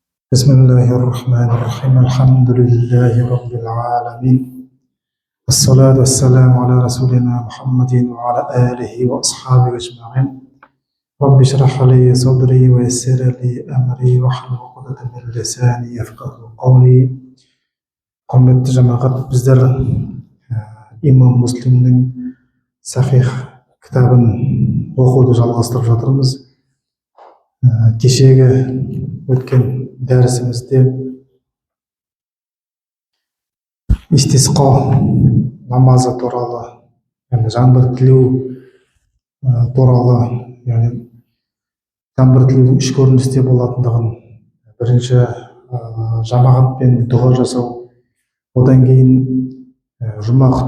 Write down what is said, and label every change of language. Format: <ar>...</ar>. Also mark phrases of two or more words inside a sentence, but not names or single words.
<ar>بسم الله الرحمن الرحيم الحمد لله رب العالمين والصلاة والسلام على رسولنا محمد وعلى آله وأصحابه أجمعين رب اشرح لي صدري ويسر لي أمري واحلل عقدة من لساني يفقهوا قولي.</ar> <kk>Құрметті жамағат, біздер имам Муслимнің Сахих кітабын оқуды жалғастырып жатырмыз. Кешегі өткен дәрісімізде истисқа намазы туралы, яғни жаңбыр тілеу туралы, яғни жаңбыр тілеудің үш көріністе болатындығын, бірінші жамағатпен дұға жасау, одан кейін жұма</kk>